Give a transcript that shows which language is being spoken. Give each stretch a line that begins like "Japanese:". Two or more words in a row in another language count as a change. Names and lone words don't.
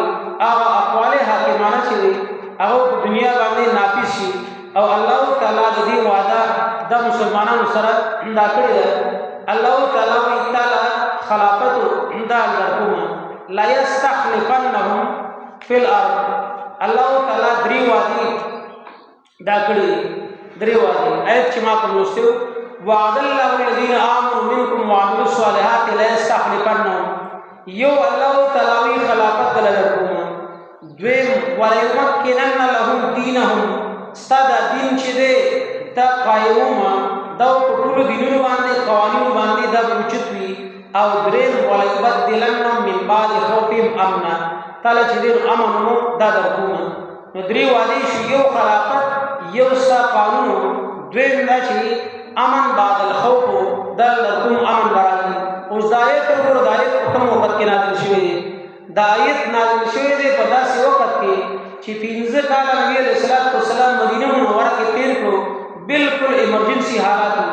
Pashto: هغه اقوال حاکمانه چې دی هغه په دنیا باندې نافذ شي او الله تعالی د دې وعده د مسلمانانو سره دا کړې ده. الله تعالی وایي تعالی خلافت دا درکوم
Arabic: لا یستخلفنهم فی الارض.
Pashto: الله تعالی درې وعدې دا کړې درې وعدې آیت چې ما کوم لوستي
Arabic: وعد الله الذین آمنوا منکم وعملوا الصالحات لا یستخلفنهم.
Pashto: یو الله تعالی خلافت درکوم. دویم
Arabic: وليمكنن لهم دینهم
Pashto: ستا دا دین چې دی دا قایموم دا په ټولو دینونو باندې قوانینو باندې دا اوچت وي. او دریم
Arabic: وليبدلنهم من بعد خوفهم امنا
Pashto: تعالی چې دی امن دا درکوم. نو درې وعدې شو یو خلافت یو ستا قانون دویم دا چې
Arabic: امن بعد الخوف
Pashto: دا درکوم امن برازي. اوس دا آیت وګوره دا آیت په کوم وخت کې نازل شوی دی. دا آیت نازل شوی دی په داسې وخت کې چې 15 کاله نبی
Arabic: علیه السلام
Pashto: مدینه منوره کې تېر کړو بالکل ایمرجنسي حالات و.